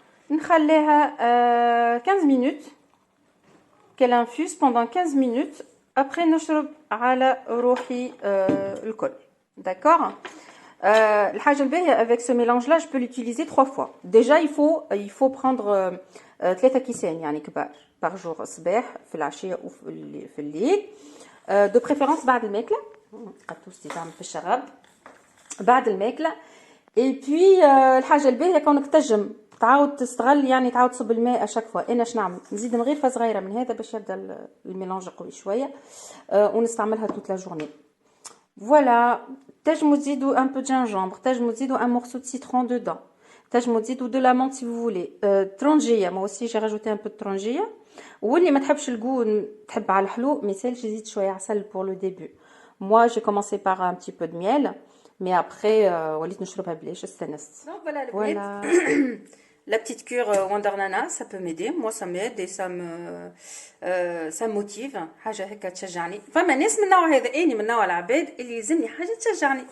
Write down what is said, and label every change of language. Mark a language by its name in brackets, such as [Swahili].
[Arabic] نخليها [French] 15 minutes qu'elle infuse pendant 15 minutes. [Arabic] Après نشرب على روحي الكل. [French] D'accord. [Arabic] الحاجه الباهيه [French] avec ce mélange là, je peux l'utiliser 3 fois. Déjà il faut prendre 3 [Arabic] كيسان يعني كبار [French] par jour، [Arabic] الصباح في العشيه وفي الليل، [French] de préférence [Arabic] بعد الماكله. قطوستي تعمل في الشراب بعد الماكله. [French] et puis [Arabic] الحاجه الباهيه كونك تنجم تعاود تستغل، يعني تعاود تصب الماء اشاك فوا. انا اش نعمل؟ نزيد مغرفه صغيره من هذا باش يبدا الميلانج قوي شويه، ونستعملها [French] toute la journée. Voilà. [Arabic] تنجموا تزيدوا [French] un peu de gingembre, تنجموا تزيدوا un morceau de citron dedans, تنجموا تزيدوا de la menthe si vous voulez. ترونجيه، moi aussi j'ai rajouté un peu de ترونجيه. [Arabic] واللي ما تحبش الجو تحب على الحلو ما يسالش يزيد شويه عسل [French] pour le début. Moi j'ai commencé par un petit peu de miel, mais après [Arabic] وليت نشربها بلاش استنست. [French] Donc voilà. La petite cure Wonderlana, ça peut m'aider. Moi, ça m'aide et ça me motive. [Arabic] حاجة هيك تشجعني. فما ناس من النوع هذا، اني من نوع العباد اللي يلزمني حاجة تشجعني.